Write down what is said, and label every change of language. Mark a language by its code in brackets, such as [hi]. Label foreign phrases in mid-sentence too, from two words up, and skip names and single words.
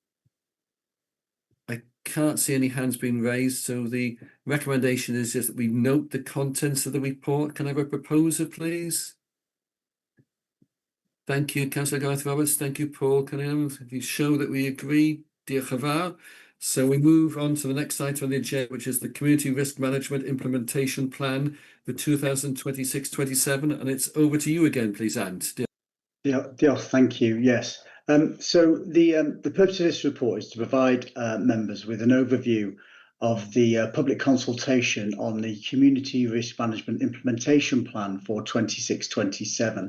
[en] I can't see any hands being raised, so the recommendation is just that we note the contents of the report. Can I have a proposer, please? Thank you, Councillor Gareth Roberts. Thank you, Paul Cunningham. You show that we agree. [cy] Diolch yn fawr. [en] So we move on to the next item on the agenda, which is the Community Risk Management Implementation Plan for 2026-27. And it's over to you again, please, Ant. Diolch, thank you. Yes. So the purpose of this report is to provide members with an overview of the public consultation on the Community Risk Management Implementation Plan for 26-27.